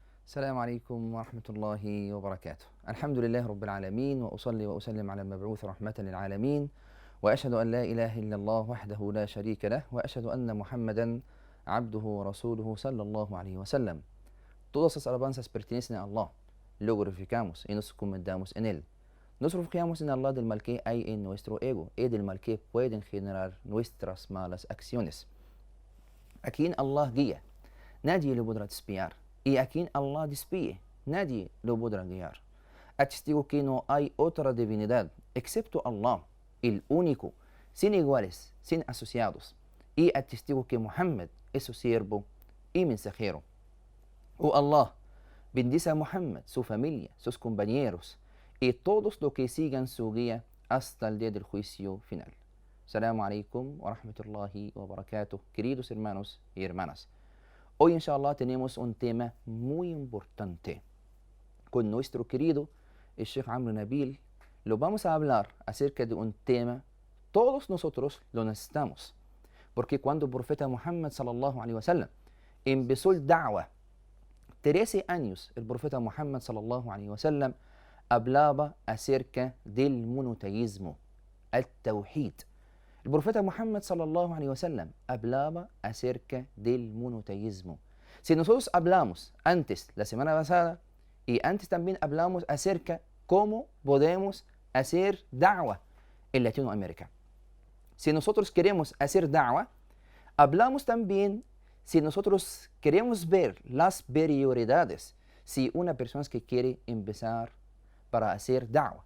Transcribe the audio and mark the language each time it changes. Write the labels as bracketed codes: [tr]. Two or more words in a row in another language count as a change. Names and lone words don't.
[ar] السلام عليكم ورحمة الله وبركاته. الحمد لله رب العالمين، وأصلي وأسلم على المبعوث رحمة للعالمين، وأشهد أن لا إله إلا الله وحده لا شريك له، وأشهد أن محمدا عبده ورسوله صلى الله عليه wasallam. [es] Todas las alabanzas pertenecen a Allah, lo glorificamos y nos encomendamos en Él. Nos refugiamos en Allah del mal que hay en nuestro ego y del mal que pueden generar nuestras malas acciones. A quien Allah guía, nadie lo podrá desviar. Y a quien Allah despide, nadie lo podrá guiar. Atestigo que no hay otra divinidad excepto Allah, el único, sin iguales, sin asociados. Y atestigo que Muhammad es su siervo y mensajero. Oh Allah, bendice a Muhammad, su familia, sus compañeros y todos los que sigan su guía hasta el día del juicio final. [ar] السلام عليكم ورحمة الله وبركاته, [es] queridos hermanos y hermanas. Hoy, inshallah, tenemos un tema muy importante. Con nuestro querido el Sheikh Amr Nabil, lo vamos a hablar acerca de un tema, todos nosotros lo necesitamos. Porque cuando el profeta Muhammad [ar] صلى الله عليه وسلم [es] empezó el da'wah, 13 años, el profeta Muhammad [ar] صلى الله عليه وسلم [es] hablaba acerca del monoteísmo, el tawhid. El profeta Muhammad [ar] صلى الله عليه وسلم [es] hablaba acerca del monoteísmo. Si nosotros hablamos antes, la semana pasada, y antes también hablamos acerca cómo podemos hacer da'wah en Latinoamérica. Si nosotros queremos hacer da'wah, hablamos también si nosotros queremos ver las prioridades, si una persona que quiere empezar para hacer da'wah.